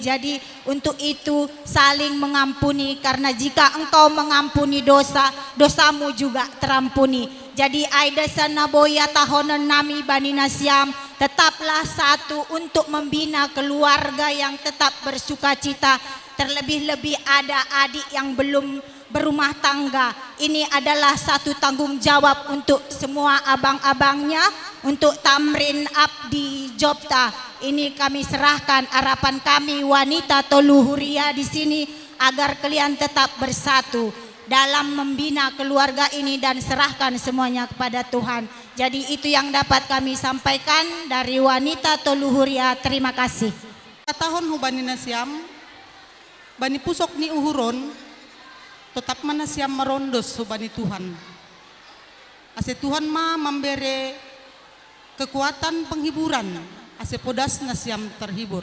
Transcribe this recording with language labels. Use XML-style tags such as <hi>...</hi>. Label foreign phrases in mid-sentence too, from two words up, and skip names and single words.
<id>Jadi untuk itu saling mengampuni karena jika engkau mengampuni dosa, dosamu juga terampuni. Jadi</id> <smr>aida sanaboya tahonan nami banina siam</smr> <id>tetaplah satu untuk membina keluarga yang tetap bersuka cita. Terlebih-lebih ada adik yang belum berumah tangga. Ini adalah satu tanggung jawab untuk semua abang-abangnya, untuk Tamrin Abdi Jopta. Ini kami serahkan harapan kami wanita Toluhuria di sini agar kalian tetap bersatu dalam membina keluarga ini dan serahkan semuanya kepada Tuhan. Jadi itu yang dapat kami sampaikan dari wanita Toluhuria. Terima kasih.</id> <smr>Tahun hubani nasiam, bani pusok ni uhuron, tetap manasiam merondos hubani Tuhan. Ase Tuhan ma</smr> <id>memberi kekuatan penghiburan,</id> <smr>ase podas nasiam terhibur.</smr>